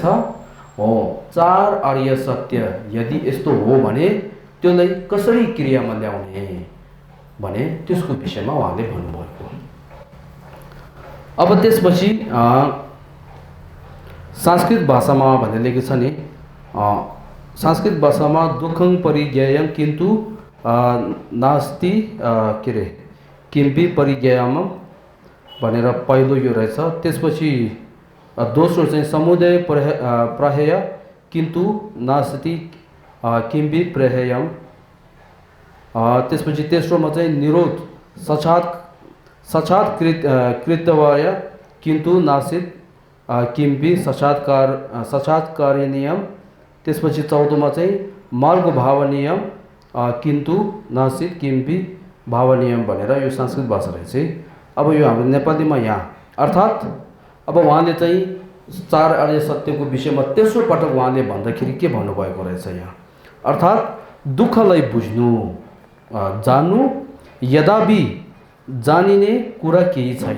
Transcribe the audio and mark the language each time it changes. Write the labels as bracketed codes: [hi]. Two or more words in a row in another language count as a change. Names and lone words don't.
[ne] हो 4 आर्य सत्य यदि यस्तो हो भने त्यसलाई कसरी क्रियामा ल्याउने भने त्यसको विषयमा उहाँले भन्नुभएको। अब त्यसपछि संस्कृत भाषामा भनेर लेखेको छ नि, संस्कृत भाषामा [sa] दुःखं परिज्ञेयं किन्तु नास्ति [ne] के रे [sa] किमपि परिज्ञेयम् [ne] भनेर पहिलो यो रहेछ। त्यसपछि दोस्रो चाहिँ [sa] समुदय प्रहेय किन्तु नास्ति किमपि प्रहेयम्, [ne] त्यसपछि तेस्रोमा चाहिँ [sa] निरोध साक्षात् कृतवाय किन्तु नासित किमपि साक्षात्कारणीयम्, [ne] त्यसपछि चौथोमा चाहिँ [sa] मार्ग भावनीयम् किन्तु नासित किमपि भावनीयम् [ne] भनेर यो संस्कृत भाषा रहेछ। अब यो हाम्रो नेपालीमा यहाँ अर्थात् अब उहाँले चाहिँ 4 आर्य सत्यको विषयमा तेस्रो पटक उहाँले भन्दाखेरि के भन्नुभएको रहेछ यहाँ? अर्थात् दुःखलाई बुझ्नु, जान्नु, यद्यपि जानिने कुरा केही छैन।